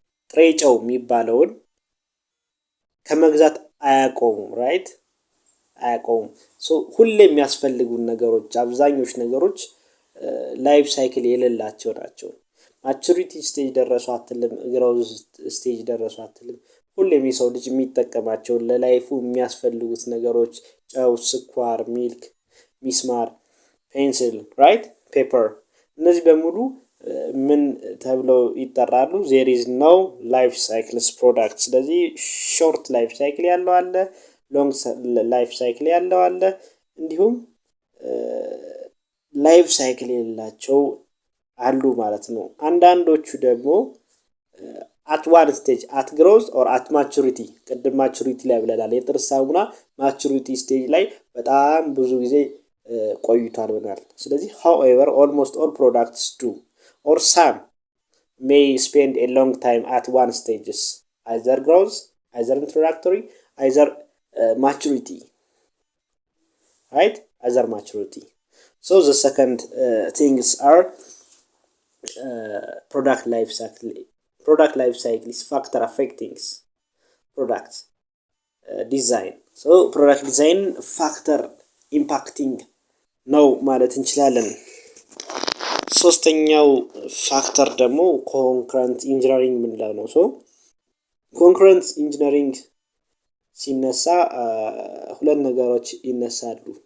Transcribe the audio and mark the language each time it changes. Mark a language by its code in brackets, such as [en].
[am] ጥሬ ጨው የሚባለውን ከመግዛት አያቆሙም ራይት አያቆሙም። ሶ ሁሌ የሚያስፈልጉን ነገሮች አብዛኞቹ ነገሮች ላይፍ ሳይክል የሌላቸው ናቸው። ማቹሪቲ ስቴጅ ደረሱ አትልም፣ ግሮዝ ስቴጅ ደረሱ አትልም። ሁሌም የሰው ልጅ የሚጠቀማቸው ለላይፉ የሚያስፈልጉት ነገሮች ጨው፣ ስኳር፣ ሚልክ፣ ሚስማር፣ ፔንሲል ራይት ፔፐር እነዚህ በሙሉ ምን ተብለው ይጠራሉ? [en] there is no life cycles product። [am] ስለዚህ ሾርት ላይፍ ሳይክል ያለው አለ፣ ሎንግ ላይፍ ሳይክል ያለው አለ፣ እንዲሁም ላይፍ ሳይክል የሌላቸው አሉ ማለት ነው። አንዳንዶቹ ደግሞ [en] at one stage at growth or at maturity [am] ቅድም ማቹሪቲ ላይ ብለናል። የጥርስ ሳሙና ማቹሪቲ ስቴጅ ላይ በጣም ብዙ ጊዜ ቆይቷል ብለናል። [en] ስለዚህ however almost all products do or some may spend a long time at one stages either growth, either introductory, either maturity right, either maturity. So the second things are product life cycle. Product life cycle is factor affecting product design. So product design factor impacting [am] ነው ማለት እንችላለን። ሶስተኛው ፋክተር ደግሞ ኮንከረንት ኢንጂነሪንግ ምንለው ነው። ሶ ኮንከረንት ኢንጂነሪንግ ሲነሳ ሁለት ነገሮች ይነሳሉ።